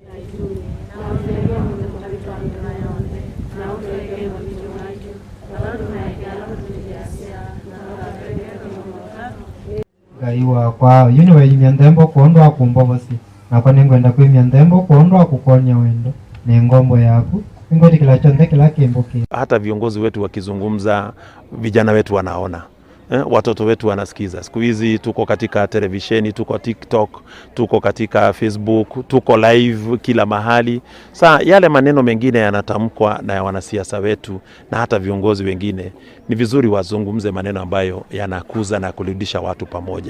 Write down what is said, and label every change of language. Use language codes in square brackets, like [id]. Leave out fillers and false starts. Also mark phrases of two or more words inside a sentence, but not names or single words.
[sw] gaiwa kwa yuni we imyandembo kuondwa kumbobosi na kwa ningwenda kwa imyandembo kuondwa kukonya wendo ni ngombo yaku ingoti kila chonde kila kimboki. Hata viongozi wetu wakizungumza, vijana wetu wanaona, watoto wetu wanasikiza. Siku hizi tuko katika televisheni, tuko TikTok, tuko katika Facebook, tuko live kila mahali. Saa yale maneno mengine yanatamkwa na wanasiasa wetu na hata viongozi wengine, ni vizuri wazungumze maneno ambayo yanakuza na kurudisha watu pamoja.